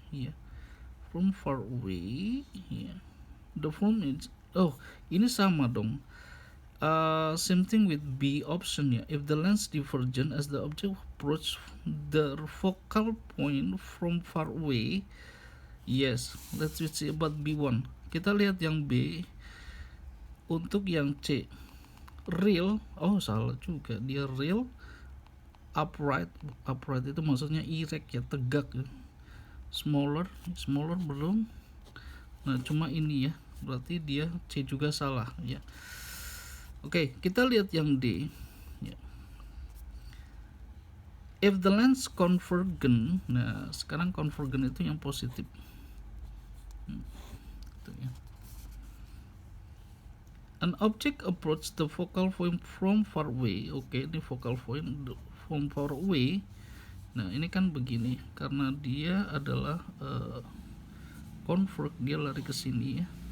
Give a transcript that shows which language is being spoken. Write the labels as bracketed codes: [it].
[en] Yeah. From far away. Yeah. The form is, [id] ini sama dong. [en] Same thing with B option ya. If the lens divergent as the object approach the focal point from far away. Yes. Let's see about B1. [id] Kita lihat yang B. Untuk yang C, real, salah juga, dia real, upright itu maksudnya erect ya, tegak ya. Smaller belum. Nah cuma ini ya, berarti dia C juga salah ya. Oke, kita lihat yang D ya. [en] If the lens convergent, [id] nah sekarang convergent itu yang positif. Itu ya. [en] An object approach the focal point from far away. Oke, ini focal point from far away. [id] Nah ini kan begini, karena dia adalah converge, dia lari ke sini ya.